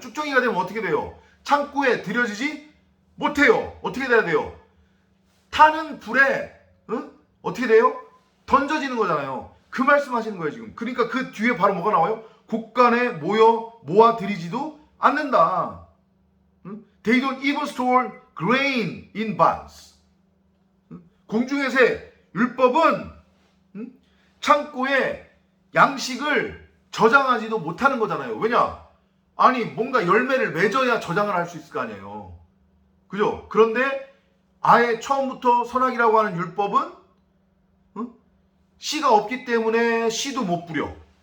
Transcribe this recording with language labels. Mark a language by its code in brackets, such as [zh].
[ko] 쭉정이가 되면 어떻게 돼요? 창고에 들여지지 못해요. 어떻게 돼야 돼요? 타는 불에 어떻게 돼요? 던져지는 거잖아요. 그 말씀하시는 거예요 지금. 그러니까 그 뒤에 바로 뭐가 나와요? 곡간에 모아들이지도 않는다. [en] They don't even store grain in barns. [ko] 공중의 새, 율법은 창고에 양식을 저장하지도 못하는 거잖아요. 왜냐? 아니 뭔가 열매를 맺어야 저장을 할 수 있을 거 아니에요. 그죠? 그런데 아예 처음부터 선악이라고 하는 율법은 씨가 없기 때문에 씨도 못 뿌려.